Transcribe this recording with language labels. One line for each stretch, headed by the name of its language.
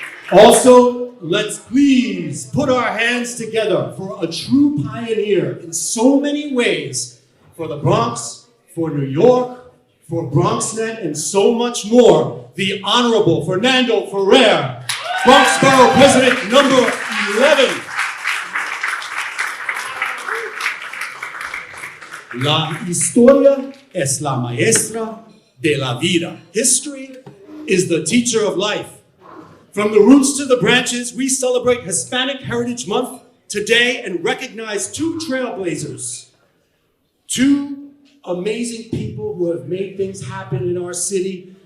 English: Also, let's please put our hands together for a true pioneer in so many ways for the Bronx, for New York, for BronxNet, and so much more, the Honorable Fernando Ferrer, Bronx Borough President number 11.
Spanish: La historia es la maestra de la vida.
English: History is the teacher of life. From the roots to the branches, we celebrate Hispanic Heritage Month today and recognize 2 trailblazers, 2 amazing people who have made things happen in our city.